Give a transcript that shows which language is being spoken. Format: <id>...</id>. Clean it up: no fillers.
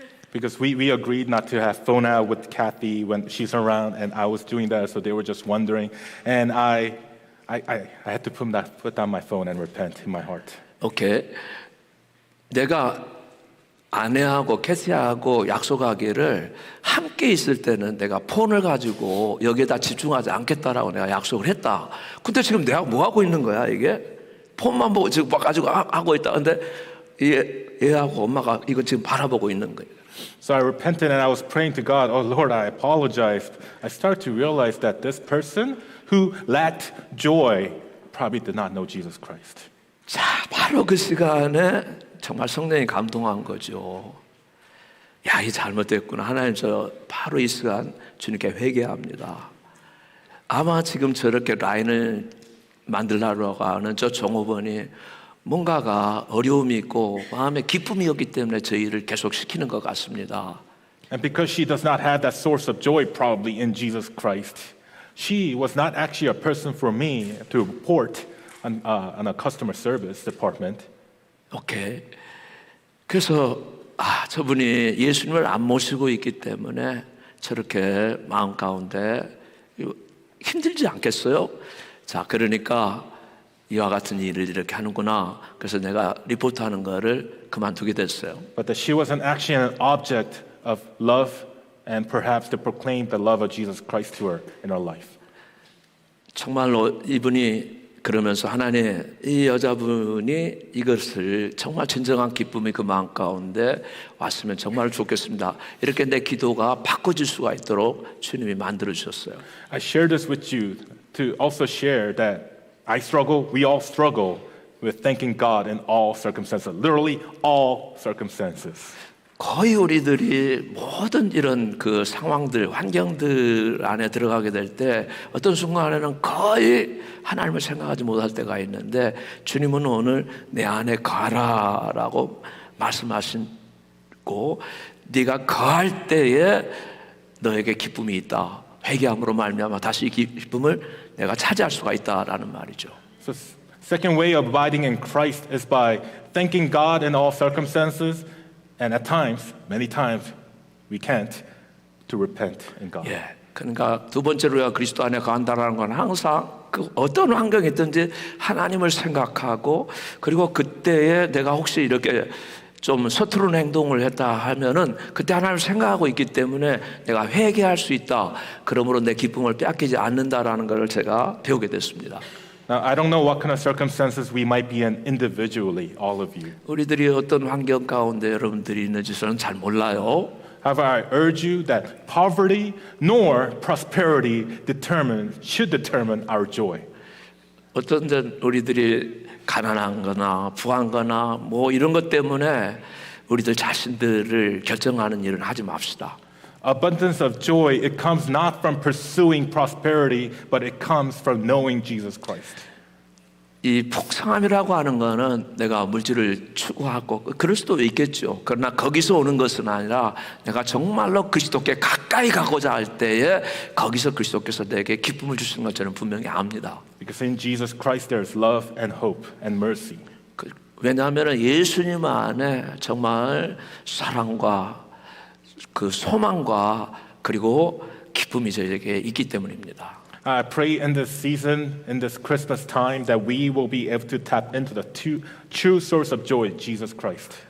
<en>Because we agreed not to have phone out with Kathy when she's around, and I was doing that, so they were just wondering. And I had to put down my phone and repent in my heart.</en> <ko>오케이. 내가 아내하고 캐티하고 약속하기를 함께 있을 때는 내가 폰을 가지고 여기에다 집중하지 않겠다라고 내가 약속을 했다. 근데 지금 내가 뭐 하고 있는 거야 이게? 폰만 보고 지금 가지고 하고 있다. 근데 얘하고 엄마가 이거 지금 바라보고 있는 거예요.</ko> <en>So I repented and I was praying to God, oh Lord, I apologized. I started to realize that this person who lacked joy probably did not know Jesus Christ.</en> <ko>자, 바로 그 시간에 정말 성령이 감동한 거죠. 야, 이 잘못됐구나. 하나님 저 바로 이 시간 주님께 회개합니다. 아마 지금 저렇게 라인을 만들려고 하는 저 종업원이 뭔가가 어려움이 있고 마음에 기쁨이 없기 때문에 저 일을 계속 시키는 것 같습니다.</ko> <en>And because she does not have that source of joy probably in Jesus Christ, she was not actually a person for me to report on a customer service department.</en> <ko>오케이. 그래서 저분이 예수님을 안 모시고 있기 때문에 저렇게 마음 가운데 힘들지 않겠어요? 자, 그러니까 이와 같은 일을 이렇게 하는구나. 그래서 내가 리포트하는 거를 그만두게 됐어요.</ko> <en>But that she wasn't actually an object of love and perhaps to proclaim the love of Jesus Christ to her in her life.</en> <ko>정말로 이분이 그러면서 하나님 이 여자분이 이것을 정말 진정한 기쁨이 그 마음 가운데 왔으면 정말 좋겠습니다. 이렇게 내 기도가 바꿔질 수가 있도록 주님이 만들어 주셨어요.</ko> <en>I share this with you to also share that we all struggle with thanking God in all circumstances, literally all circumstances.</en> <ko>거의 우리들이 모든 이런 그 상황들, 환경들 안에 들어가게 될 때 어떤 순간에는 거의 하나님을 생각하지 못할 때가 있는데 주님은 오늘 내 안에 가라라고 말씀하시고 네가 거할 때에 너에게 기쁨이 있다. 회개함으로 말미암아 다시 이 기쁨을 내가 차지할 수가 있다라는 말이죠.</ko> <en>So second way of abiding in Christ is by thanking God in all circumstances. And at times, many times, we can't to repent in God.</en> <ko>예, 그러니까 두 번째로 우리가 그리스도 안에 거한다라는 건 항상 그 어떤 환경이든지 하나님을 생각하고 그리고 그때에 내가 혹시 이렇게 좀 서투른 행동을 했다 하면은 그때 하나님을 생각하고 있기 때문에 내가 회개할 수 있다. 그러므로 내 기쁨을 빼앗기지 않는다라는 것을 제가 배우게 됐습니다.</ko> <en>Now, I don't know what kind of circumstances we might be in individually, all of you.</en> <ko>우리들이 어떤 환경 가운데 여러분들이 있는지 저는 잘 몰라요.</ko> <en>However, I urge you that poverty nor prosperity should determine our joy.</en> <ko>어떤 우리들이 가난한 거나 부한 거나 뭐 이런 것 때문에 우리들 자신들을 결정하는 일은 하지 맙시다.</ko> <en>Abundance of joy, it comes not from pursuing prosperity, but it comes from knowing Jesus Christ.</en> <ko>이 풍성함이라고 하는 거는 내가 물질을 추구하고 그럴 수도 있겠죠. 그러나 거기서 오는 것은 아니라 내가 정말로 그리스도께 가까이 가고자 할 때에 거기서 그리스도께서 내게 기쁨을 주시는 걸 저는 분명히 압니다.</ko> <en>Because in Jesus Christ there is love and hope and mercy.</en> <ko>왜냐하면 예수님 안에 정말 사랑과 그 소망과 그리고 기쁨이 저에게 있기 때문입니다.</ko> <en>I pray in this season, in this Christmas time, that we will be able to tap into the true source of joy, Jesus Christ.</en>